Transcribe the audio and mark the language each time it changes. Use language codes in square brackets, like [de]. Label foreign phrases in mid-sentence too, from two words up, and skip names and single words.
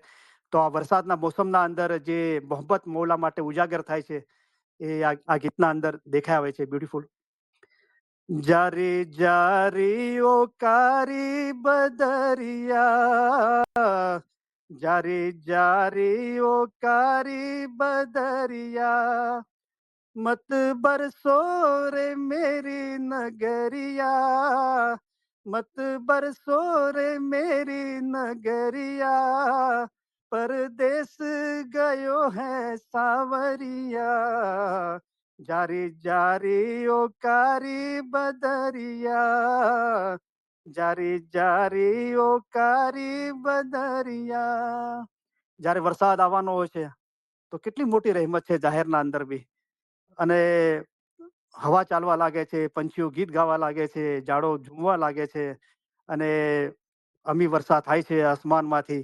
[gu] તો આ વરસાદના મોસમના અંદર જે મોહબ્બત મૌલા માટે ઉજાગર થાય છે એ આ ગીતના અંદર દેખાય આવે છે બ્યુટીફુલ. [hi] जारी जारी ओ कारी बदरिया जारी जारी ओ कारी બદરિયા मत बरसो रे मेरी नगरिया मत बरसो रे मेरी नगरिया परदेस गयो है सावरिया जारी जारी ओ कारी बदरिया जारी जारी ओ कारी बदरिया. [gu] જ્યારે વરસાદ આવવાનો હોય છે તો કેટલી મોટી રહેમત છે જાહેરના અંદર બી. અને હવા ચાલવા લાગે છે, પંછીઓ ગીત ગાવા લાગે છે, ઝાડો ઝૂમવા લાગે છે અને અમી વર્ષા થાય છે આસમાનમાંથી.